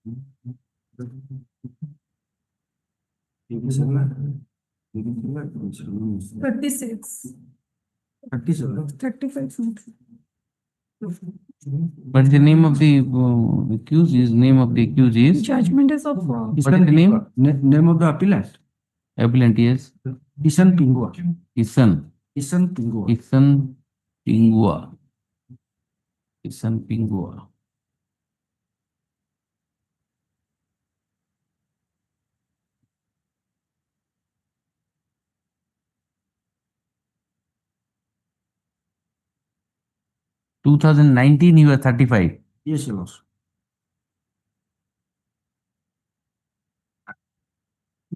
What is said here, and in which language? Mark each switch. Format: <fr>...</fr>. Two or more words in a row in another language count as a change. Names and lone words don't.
<en>36. 35. What is the name of the accused? Name of the accused is? Judgment is of. What is the name? Name of the appellant? Appellant, yes. Isan Pingua. Isan. Isan Pingua. Isan Pingua. Isan Pingua. In 2019, he was 35. Yes, Your Lordship.</en>